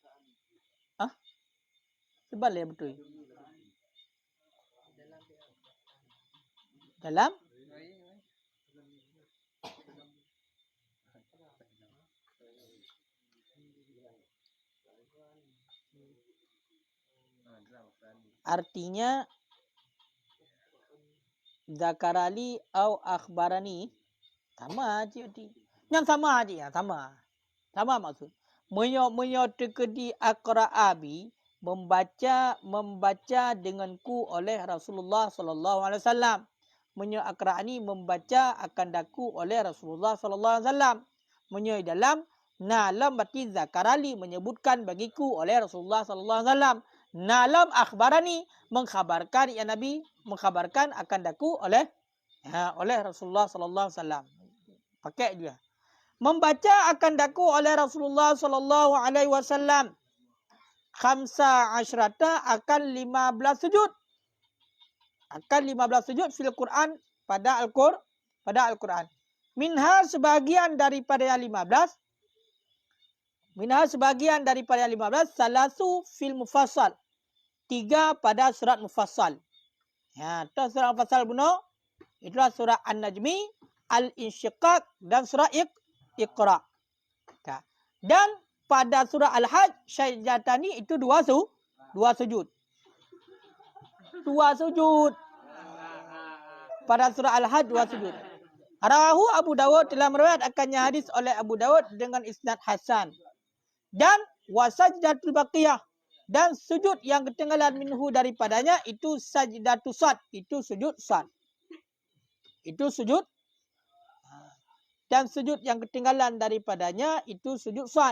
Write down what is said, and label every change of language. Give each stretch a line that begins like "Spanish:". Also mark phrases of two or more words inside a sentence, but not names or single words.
Malay: Sebal ya betul. Dalam artinya
Arabic: ذكر لي أو أخبرني
Malay: sama aja yang sama aja ya sama maksud menyo tekedi aqra'abi membaca denganku oleh Rasulullah
Arabic: صلى الله عليه وسلم
Malay: menyo aqra'ani membaca akan daku oleh Rasulullah
Arabic: صلى الله عليه وسلم
Malay: menyo dalam nalam berarti zakarali menyebutkan bagiku oleh Rasulullah
Arabic: صلى الله عليه وسلم.
Malay: Nalam akhbarani mengkhabarkan ya Nabi mengkhabarkan akan daku oleh Rasulullah
Arabic: صلى الله عليه وسلم.
Malay: Pakai dia. Membaca akan daku oleh Rasulullah
Arabic: صلى الله عليه وسلم. خمس عشرة
Malay: akan 15 sujud. Akan 15 sujud
Arabic: في القرآن
Malay: pada Al-Quran. Minha sebahagian daripada yang 15. Minha sebahagian daripada yang 15
Arabic: ثلاث في المفصل.
Malay: 3 pada surat mufassal. Ya, itu surat mufassal bunuh. Itulah surah An-Najmi, Al-Insyiqaq dan surah Iqra. Dan pada surah Al-Hajj, Syajdatani itu 2 sujud. 2 sujud. Pada surah Al-Hajj 2 sujud. Rawahu Abu Dawud telah meriwayatkannya hadis oleh Abu Dawud dengan
Arabic: إسناد حسن.
Malay: Dan
Arabic: والسجدة الباقية
Malay: dan sujud yang ketinggalan minhu daripadanya itu
Arabic: سجدة ص,
Malay: itu sujud sad. Itu sujud dan sujud yang ketinggalan daripadanya itu sujud sad.